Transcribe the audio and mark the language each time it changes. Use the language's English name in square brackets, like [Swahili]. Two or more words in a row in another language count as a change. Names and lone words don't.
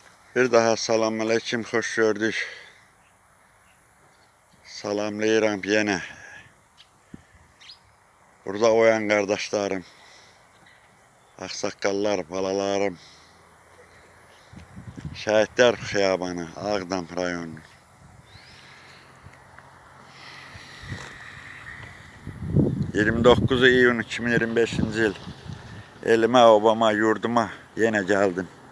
[Turkish] Bir daha selamünaleyküm, hoş gördük. [Azerbaijani] Salamlayıram yine. [Turkish] Burada oyan kardeşlerim, aksakallar, [Azerbaijani] balalarım, Şəhidlər Xiyabanı, Ağdam rayonu. ...29 iyun 2025-ci il elimə, obama, yurduma yenə gəldim.